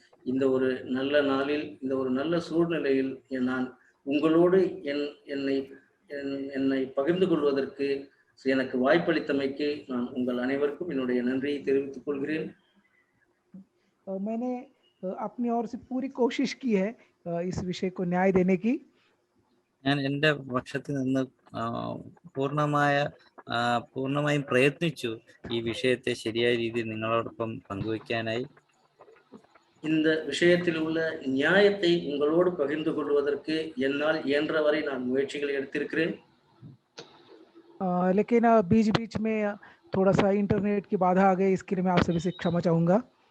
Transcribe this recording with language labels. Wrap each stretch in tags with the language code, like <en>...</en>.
<ta>இந்த ஒரு நல்ல நாளில், இந்த ஒரு நல்ல சூழ்நிலையில் நான் உங்களோடு என்னை பகிர்ந்து கொள்வதற்கு எனக்கு வாய்ப்பளித்தமைக்கு நான் உங்கள் அனைவருக்கும் என்னுடைய நன்றியை தெரிவித்துக் கொள்கிறேன்.</ta> <hi>मैंने अपनी ओर से पूरी कोशिश की है इस विषय को न्याय देने की.</hi> <ml>ഞാൻ എൻ്റെ പക്ഷത്തിൽ നിന്ന് പൂർണ്ണമായും പ്രയത്നിച്ചു ഈ വിഷയത്തെ ശരിയായ രീതിയിൽ നിങ്ങളോടൊപ്പം പങ്കുവയ്ക്കാനായി.</ml> <ta>இந்த விஷயத்தில் உள்ள நியாயத்தை உங்களோடு பகிர்ந்து கொள்வதற்கு என்னால் இயன்றவரை நான் முயற்சிகளை எடுத்திருக்கிறேன்.</ta> <hi>लेकिन बीच बीच में थोड़ा सा इंटरनेट की बाधा आ गई, इसके लिए मैं आप सभी से क्षमा चाहूंगा.</hi>